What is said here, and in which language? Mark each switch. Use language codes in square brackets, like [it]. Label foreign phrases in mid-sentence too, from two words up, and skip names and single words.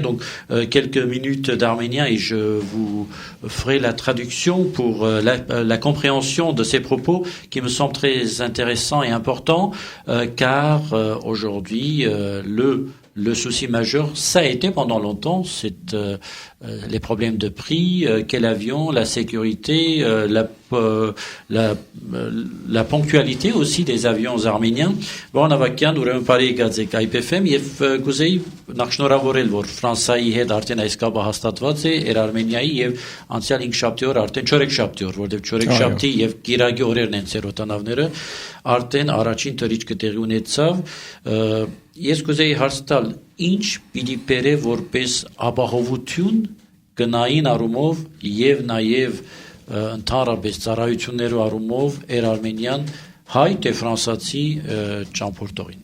[fr] Donc, quelques minutes d'arménien et je vous ferai la traduction pour la compréhension de ces propos qui me semblent très intéressants et importants, car aujourd'hui, le souci majeur, ça a été pendant longtemps, c'est les problèmes de prix, quel avion, la sécurité, la ponctualité aussi des avions arméniens. Bon, Avakian, [hy] ուրեմն բարի եկած IPFM եւ գուզեի նախ շնորհավորել, որ Ֆրանսայի հետ արդեն այս կապը հաստատված է, Air Armenia-ի եւ անցյալ 5 շաբթի օր արդեն 4 շաբթի օր, որտեղ 4 շաբթի եւ Կիրակի օրերն են ցերոտանավները, արդեն առաջին թռիչքը տեղի ունեցավ։ Ես կուզեի հարց տալ, ինչ պիտի բերե որպես ապահովություն գնային առումով եւ նաեւ ընդհանրապես ծառայություններու առումով Air Armenian հայ թե ֆրանսացի ճամփորդողին։